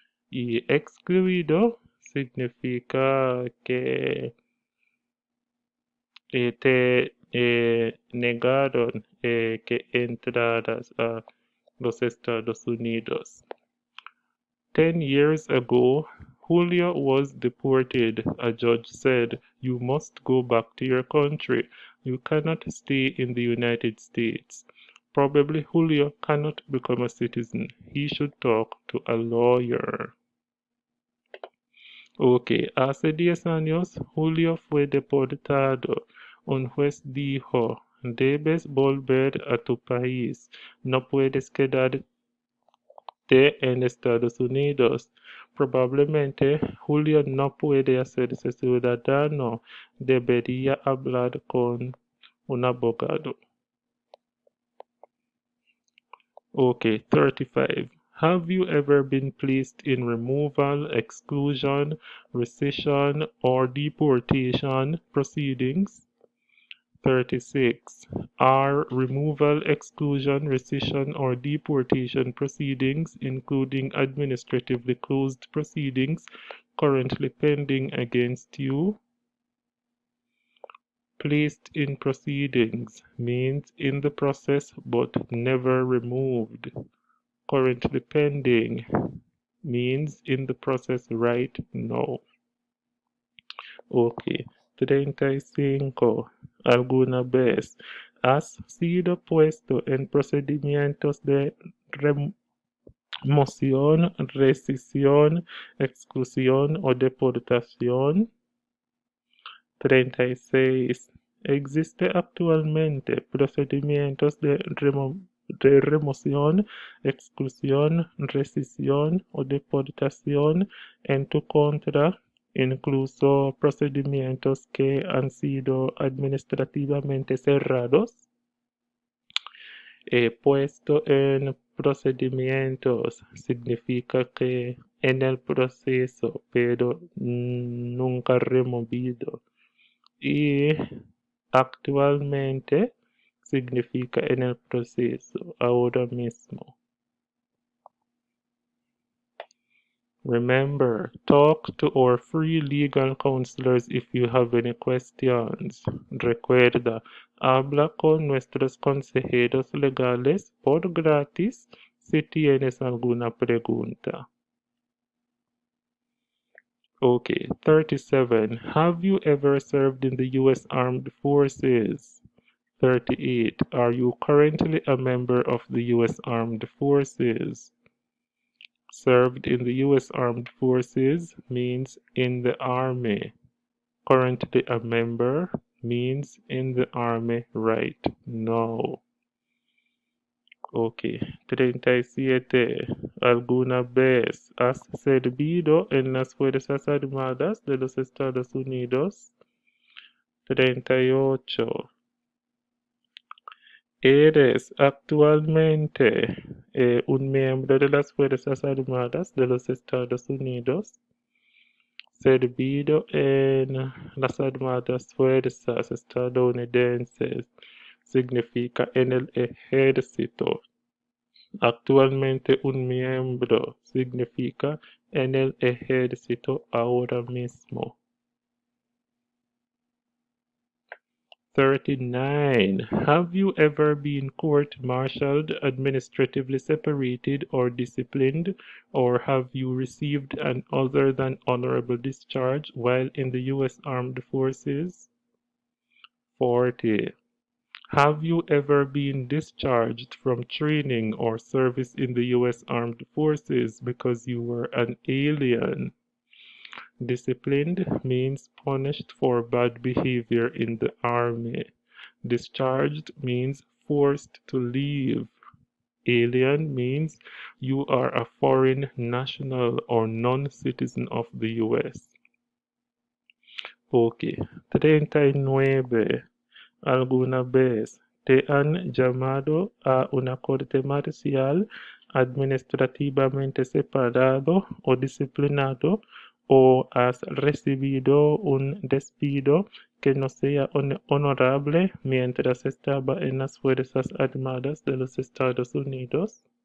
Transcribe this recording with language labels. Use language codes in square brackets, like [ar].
[es] Y excluido significa que te negaron que entraras a los Estados Unidos. [en] 10 years ago, Julio was deported. A judge said, "You must go back to your country. You cannot stay in the United States." Probably Julio cannot become a citizen. He should talk to a lawyer. [es] Ok, hace 10 años Julio fue deportado. Un juez dijo, debes volver a tu país. No puedes quedarte en Estados Unidos. Probablemente Julio no puede hacerse ciudadano. Debería hablar con un abogado. [en] Okay, 35. Have you ever been placed in removal, exclusion, rescission, or deportation proceedings? 36. Are removal, exclusion, rescission, or deportation proceedings, including administratively closed proceedings, currently pending against you? Placed in proceedings means in the process but never removed. Currently pending means in the process right now. [es] Ok, 35. Alguna vez has sido puesto en procedimientos de remoción, rescisión, exclusión o deportación. 36. Existe actualmente procedimientos de remoción, exclusión, rescisión o deportación en tu contra, incluso procedimientos que han sido administrativamente cerrados. Puesto en procedimientos significa que en el proceso, pero nunca removido. Y actualmente significa en el proceso, ahora mismo. [en] Remember, talk to our free legal counselors if you have any questions. [es] Recuerda, habla con nuestros consejeros legales por gratis si tienes alguna pregunta. [en] Okay, 37. Have you ever served in the U.S. Armed Forces? 38. Are you currently a member of the U.S. Armed Forces? Served in the U.S. Armed Forces means in the Army. Currently a member means in the Army right now. [es] Ok. 37. ¿Alguna vez has servido en las Fuerzas Armadas de los Estados Unidos? 38. ¿Eres actualmente un miembro de las Fuerzas Armadas de los Estados Unidos? Servido en las Armadas Fuerzas Estadounidenses significa en el ejército. Actualmente un miembro significa en el ejército ahora mismo. 39. [en] Have you ever been court-martialed, administratively separated, or disciplined, or have you received an other than honorable discharge while in the U.S. Armed Forces? 40. Have you ever been discharged from training or service in the U.S. Armed Forces because you were an alien? Disciplined means punished for bad behavior in the army. Discharged means forced to leave. Alien means you are a foreign national or non-citizen of the US. [es] Ok. 39. ¿Alguna vez te han llamado a una corte marcial administrativamente separado o disciplinado o has recibido un despido que no sea honorable mientras estaba en las Fuerzas Armadas de los Estados Unidos?